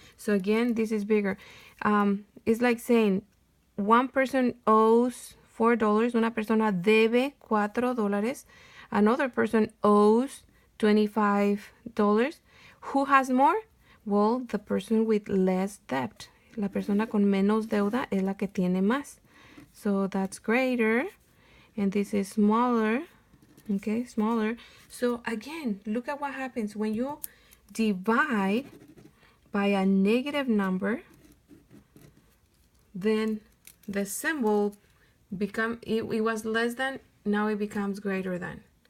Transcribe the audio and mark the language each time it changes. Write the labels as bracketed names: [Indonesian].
[English] So again, this is bigger. It's like saying one person owes $4, [Spanish] una persona debe $4, [English] another person owes $25. Who has more? Well, the person with less debt. [Spanish] La persona con menos deuda es la que tiene más. [English] So that's greater, and this is smaller. Okay, smaller. So again, look at what happens when you divide by a negative number. Then the symbol it was less than, now it becomes greater than.